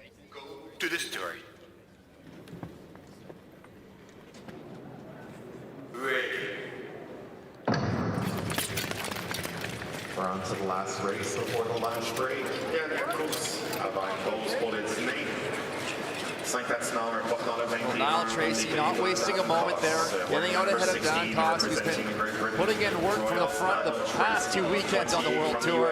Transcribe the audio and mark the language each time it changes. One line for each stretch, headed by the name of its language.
English: Go to the story. Ready. We're on to the last race before the lunch break.
French: Dernière course avant pause pour le dîner. 5 patineurs, portant le 20.
English: Niall Tracy not wasting a moment there, getting out ahead of Dan Koss, who's been putting in work from the front the past 2 weekends on the World Tour.